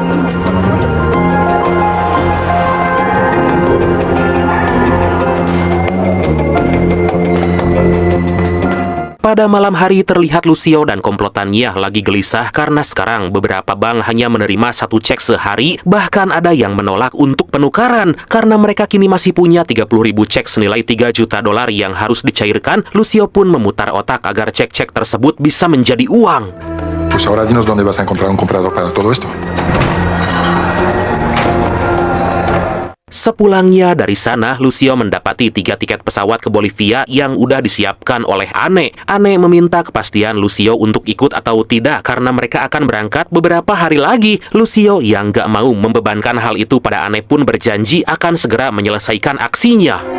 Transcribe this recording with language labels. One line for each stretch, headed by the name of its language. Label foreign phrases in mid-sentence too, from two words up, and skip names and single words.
Indonesian: Pada malam hari terlihat Lucio dan komplotannya lagi gelisah karena sekarang beberapa bank hanya menerima 1 cek sehari, bahkan ada yang menolak untuk penukaran. Karena mereka kini masih punya 30.000 cek senilai 3 juta dolar yang harus dicairkan, Lucio pun memutar otak agar cek-cek tersebut bisa menjadi uang.
Spanish: Pues ahora dinos dónde vas a encontrar un comprador para todo esto.
Indonesian: Sepulangnya dari sana, Lucio mendapati 3 tiket pesawat ke Bolivia yang udah disiapkan oleh Anne. Anne meminta kepastian Lucio untuk ikut atau tidak karena mereka akan berangkat beberapa hari lagi. Lucio yang gak mau membebankan hal itu pada Anne pun berjanji akan segera menyelesaikan aksinya.